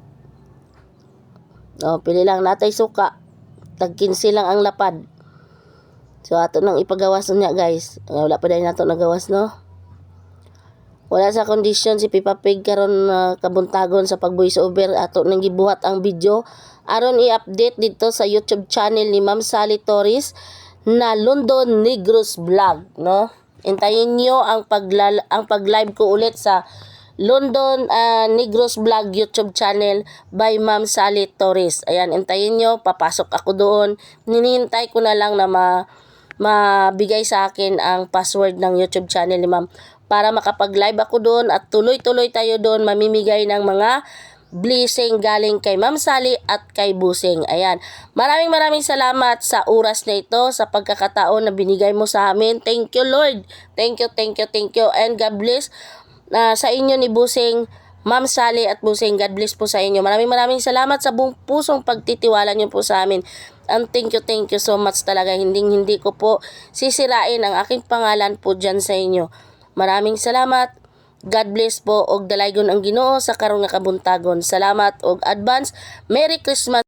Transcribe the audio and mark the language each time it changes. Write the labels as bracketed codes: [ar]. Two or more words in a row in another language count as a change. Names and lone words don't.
[ceb] Pili lang natay suka. Tag 15 lang ang lapad. So ato nang ipagawas niya guys. Wala pa dahil nato nagawas no. Wala sa kondisyon si Peppa Pig karon kabuntagon sa pag [en] voice over. [ceb] Ato nang gibuhat ang video aron i-update dito sa YouTube channel ni Ma'am Sally Torres na London Negros Vlog, no? [tl] Intayin niyo ang pag-live ko ulit sa London Negros Vlog YouTube channel by Ma'am Sally Torres. Ayan, intayin niyo, papasok ako doon. Ninihintay ko na lang na mabigay sa akin ang password ng YouTube channel ni Ma'am para makapag-live ako doon at tuloy-tuloy tayo doon mamimigay ng mga blessing galing kay Ma'am Sally at kay Busing. Ayan. Maraming salamat sa oras na ito, sa pagkakataon na binigay mo sa amin. [en] Thank you, Lord. Thank you. And God bless [tl] sa inyo ni Busing, Ma'am Sally at Busing. [en] God bless [tl] po sa inyo. Maraming salamat sa buong pusong pagtitiwala niyo po sa amin. [en] And thank you so much talaga. [tl] Hindi ko po sisirain ang aking pangalan po dyan sa inyo. Maraming salamat. [en] God bless [ceb] po og dalaygon ang Ginoo sa karong nga kabuntagon. Salamat og [en] advance Merry Christmas.